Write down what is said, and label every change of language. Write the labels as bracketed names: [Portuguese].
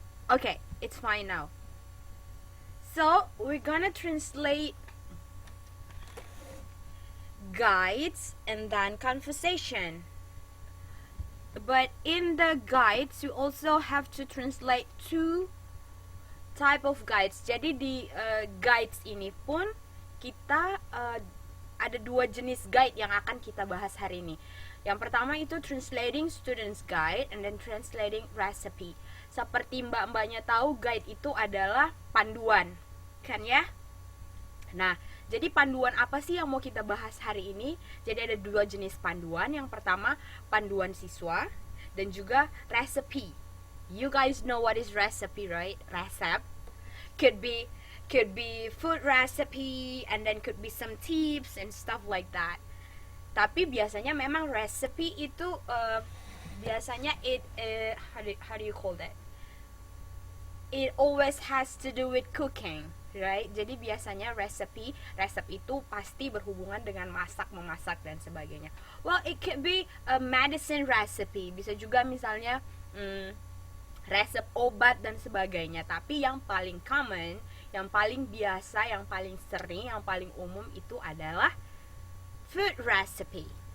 [English] Okay, it's fine now. So we're gonna translate guides and then conversation. But in the guides, you also have to translate two type of guides. [Indonesian] Jadi di guides ini pun kita ada dua jenis guide yang akan kita bahas hari ini. Yang pertama itu [English] translating students guide and then translating recipe. [Indonesian] Seperti mbak-mbaknya tahu, guide itu adalah panduan, kan ya? Nah, jadi panduan apa sih yang mau kita bahas hari ini? Jadi ada dua jenis panduan. Yang pertama panduan siswa dan juga recipe. [English] You guys know what is recipe, right? Resep could be food recipe, and then could be some tips and stuff like that. [Indonesian] Tapi biasanya memang recipe itu biasanya [English] how do you call that? It always has to do with cooking, right? [Indonesian] Jadi biasanya resep itu pasti berhubungan dengan memasak dan sebagainya. [English] Well, it could be a medicine recipe, [Indonesian] bisa juga misalnya resep obat dan sebagainya. Tapi yang paling common, yang paling biasa, yang paling sering, yang paling umum itu adalah food recipe.